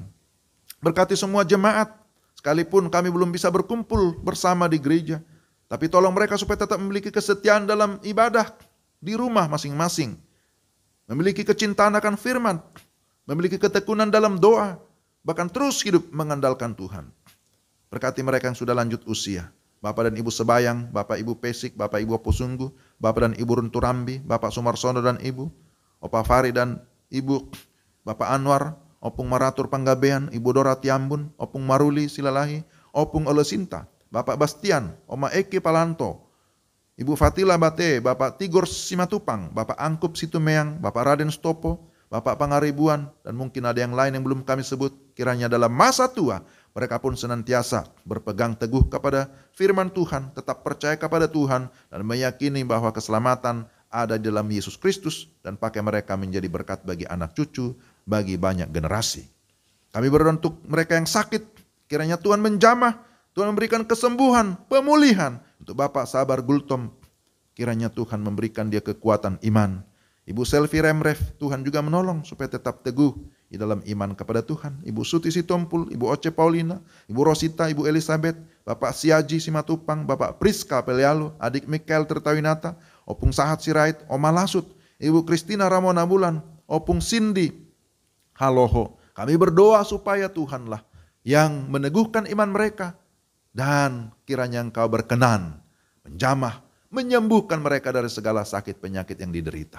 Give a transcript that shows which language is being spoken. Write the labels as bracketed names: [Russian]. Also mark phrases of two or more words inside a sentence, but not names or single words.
[Indonesian] Berkati semua jemaat, sekalipun kami belum bisa berkumpul bersama di gereja, tapi tolong mereka supaya tetap memiliki kesetiaan dalam ibadah di rumah masing-masing, memiliki kecintaan akan firman, memiliki ketekunan dalam doa, bahkan terus hidup mengandalkan Tuhan. Berkati mereka yang sudah lanjut usia, Bapak dan Ibu Sebayang, Bapak Ibu Pesik, Bapak Ibu Posunggu, Bapak dan Ibu Runturambi, Bapak Sumarsono dan Ibu, Opa Fari dan Ibu, Bapak Anwar, Opung Maratur Panggabean, Ibu Dora Tiambun, Opung Maruli Silalahi, Opung Olesinta, Bapak Bastian, Oma Eki Palanto, Ibu Fatila Bate, Bapak Tigor Simatupang, Bapak Angkup Situmeang, Bapak Raden Stopo, Bapak Pangaribuan, dan mungkin ada yang lain yang belum kami sebut. Kiranya dalam masa tua mereka pun senantiasa berpegang teguh kepada firman Tuhan, tetap percaya kepada Tuhan, dan meyakini bahwa keselamatan ada di dalam Yesus Kristus, dan pakai mereka menjadi berkat bagi anak cucu, bagi banyak generasi. Kami berdoa untuk mereka yang sakit, kiranya Tuhan menjamah, Tuhan memberikan kesembuhan, pemulihan. Untuk Bapak Sabar Gultom, kiranya Tuhan memberikan dia kekuatan iman. Ibu Selvi Remref, Tuhan juga menolong supaya tetap teguh di dalam iman kepada Tuhan. Ibu Suti Sitompul, Ibu Oce Paulina, Ibu Rosita, Ibu Elizabeth, Bapak Siaji Simatupang, Bapak Priska Pelialu, Adik Mikael Tertawinata, Opung Sahat Sirait, Oma Lasut, Ibu Kristina Ramona Bulan, Opung Cindy Haloho. Kami berdoa supaya Tuhanlah yang meneguhkan iman mereka, dan kiranya Engkau berkenan menjamah, menyembuhkan mereka dari segala sakit penyakit yang diderita.